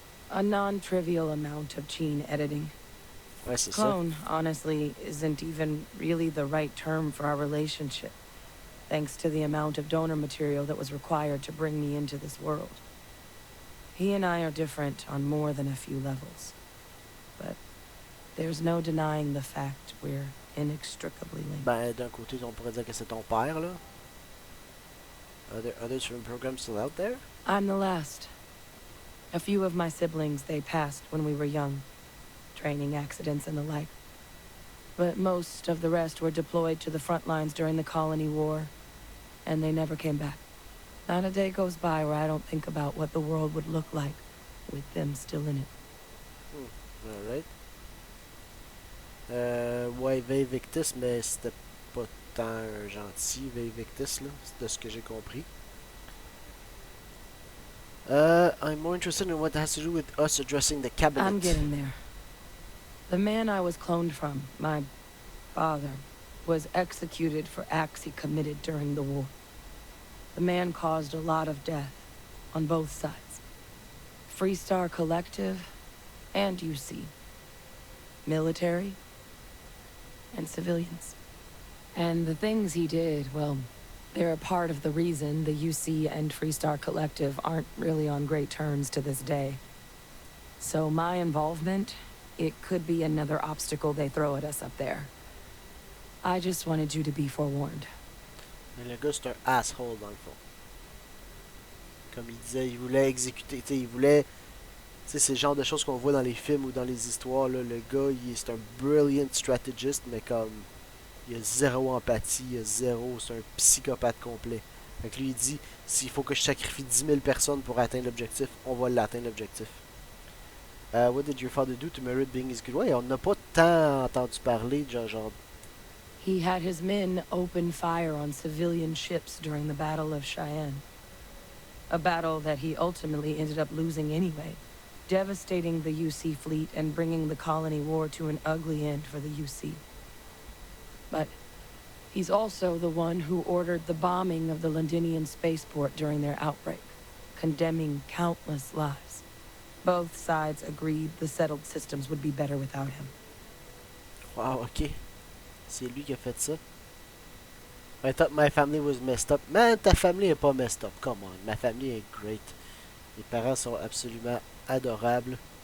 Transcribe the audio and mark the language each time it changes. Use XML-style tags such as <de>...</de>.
<en>A non-trivial amount of gene editing. Clone, honestly, isn't even really the right term for our relationship, thanks to the amount of donor material that was required to bring me into this world. He and I are different on more than a few levels, but there's no denying the fact we're inextricably linked.</en> <fr>Ben, d'un côté, on pourrait dire que c'est ton père, là.</fr> <en>Are there other certain programs still out there? I'm the last. A few of my siblings, they passed when we were young. Training accidents and the like. But most of the rest were deployed to the front lines during the Colony War, and they never came back. Not a day goes by where I don't think about what the world would look like with them still in it. Alright.</en> <fr>Ouais, Vae Victus, mais c'était pas tant un gentil Vae Victus, là, de ce que j'ai compris.</fr> <en>I'm more interested in what has to do with us addressing the cabinet. I'm getting there. The man I was cloned from, my father, was executed for acts he committed during the war. The man caused a lot of death, on both sides. Freestar Collective and UC. Military and civilians. And the things he did, well, they're a part of the reason the UC and Freestar Collective aren't really on great terms to this day. So my involvement, it could be another obstacle they throw at us up there. I just wanted you to be forewarned.</en> <fr>Mais le gars, c'est un asshole dans le fond. Comme il disait, il voulait exécuter, tu sais, il voulait... Tu sais, c'est le genre de choses qu'on voit dans les films ou dans les histoires, là. Le gars, c'est un</fr> <en>brilliant strategist,</en> <fr>mais comme... Il a zéro empathie, il a zéro... C'est un psychopathe complet. Fait que lui, il dit, s'il faut que je sacrifie 10 000 personnes pour atteindre l'objectif, on va l'atteindre l'objectif.</fr> <en>What did your father do to merit being his good?</en> <fr>Ouais, on n'a pas tant entendu parler, genre...</fr> <en>He had his men open fire on civilian ships during the Battle of Cheyenne. A battle that he ultimately ended up losing anyway, devastating the UC fleet and bringing the colony war to an ugly end for the UC. But he's also the one who ordered the bombing of the Londinian spaceport during their outbreak, condemning countless lives. Both sides agreed the settled systems would be better without him.</en> <fr>Wow, ok. C'est lui qui a fait ça.</fr> <en>I thought my family was messed up.</en> <fr>Man, ta famille est pas messed up.</fr> <en>Come on,</en> <fr>ma famille est great. Mes parents sont absolument adorables.</fr>